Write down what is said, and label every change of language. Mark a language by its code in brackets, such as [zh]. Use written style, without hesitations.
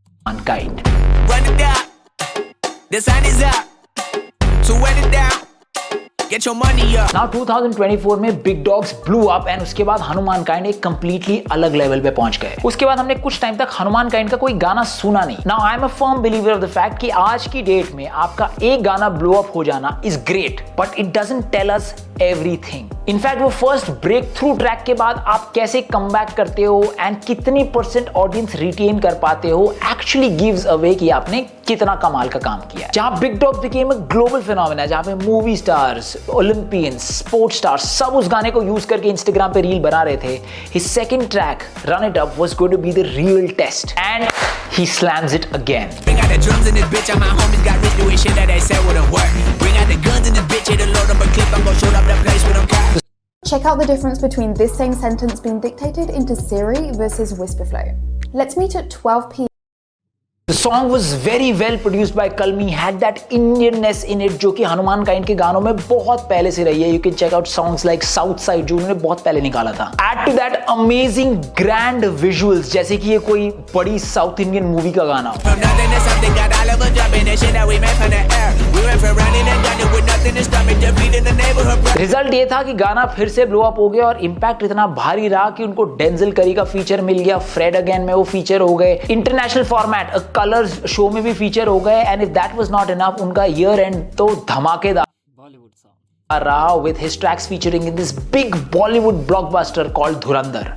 [en] Mankind. Run it down. The sun is up. So run it down. Get your money up. [hi] Now 2024 में Big Dogs [en] blew up and [hi] उसके बाद Hanuman kind एक completely अलग level पे पहुंच गए। उसके बाद हमने कुछ टाइम तक हनुमान काइंड का कोई गाना सुना नहीं। [en] Now I am a firm believer of the fact [hi] कि आज की डेट में आपका एक गाना [en] blow up हो जाना is great, but it doesn't tell us everything. [hi] In fact वो फर्स्ट ब्रेक थ्रू ट्रैक के बाद आप कैसे कम बैक करते हो एंड कितनी % ऑडियंस रिटेन कर पाते हो एक्चुअली गिव्स अवे कि आपने कितना कमाल का काम किया है। [en] जहां big dog became a global phenomena, जहां पे movie stars, Olympians, sports stars सब [hi] उस गाने को [en] Use करके Instagram पे reel बना रहे थे, his second track run it up was going to be the real test and he slams it again. Bring out the drums in this bitch, and my homies got rich doing shit that they said wouldn't work. Bring out the guns in this bitch, hit a load up a clip, I'm gon' shoot up that place with them cops. Check out the difference between this same sentence being dictated into Siri versus Whisperflow. Let's meet at 12 p.m. The song was very well produced by Kalmi, had that Indianness in it [hi] जो कि Hanuman kind के गानों में बहुत पहले से रही है। [en] You can check out songs like South Side [hi] जो उन्होंने बहुत पहले निकाला था। [en] Add to that amazing grand visuals [hi] जैसे कि ये कोई बड़ी साउथ इंडियन मूवी का गाना हो। [en] From nothing to something, got all of us dropping that shit that we made from the air. We went from running and gunning with nothing to stop it, defeating the neighborhood. [hi] Result ये था कि गाना फिर से blow up हो गया और impact इतना भारी रहा कि उनको डेंजल करी का फीचर मिल गया, फ्रेड अगेन में वो फीचर हो गए, इंटरनेशनल फॉर्मेट कलर्स शो में भी फीचर हो गए [en] and if that was not enough [hi] उनका ईयर एंड तो धमाकेदार रहा [en] with his tracks featuring in this big Bollywood blockbuster called [hi] Dhurandhar.